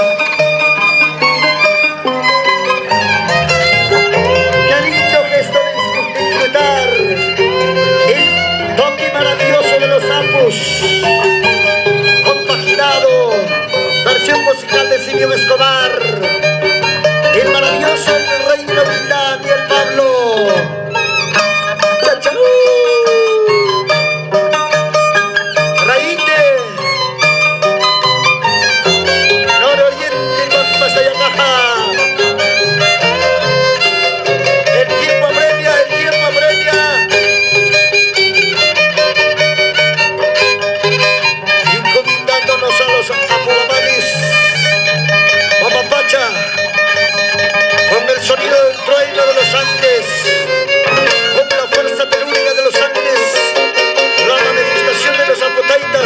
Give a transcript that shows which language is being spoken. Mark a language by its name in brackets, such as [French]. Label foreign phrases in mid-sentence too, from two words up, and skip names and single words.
[Spanish] Qué lindo gesto de disfrutar el toque maravilloso de los sapos, compaginado, versión musical de Simeón Escobar, el maravilloso, el rey de la humildad, y el Pablo. ¡Chachau! Raíte, nororiente, Pampas, Ayacaja. El tiempo apremia, el tiempo apremia. Encomendándonos a los apugamanis, Mamapacha, con el sonido del trueno de los Andes, con la fuerza telúrica de los Andes, la manifestación de los apotaitas.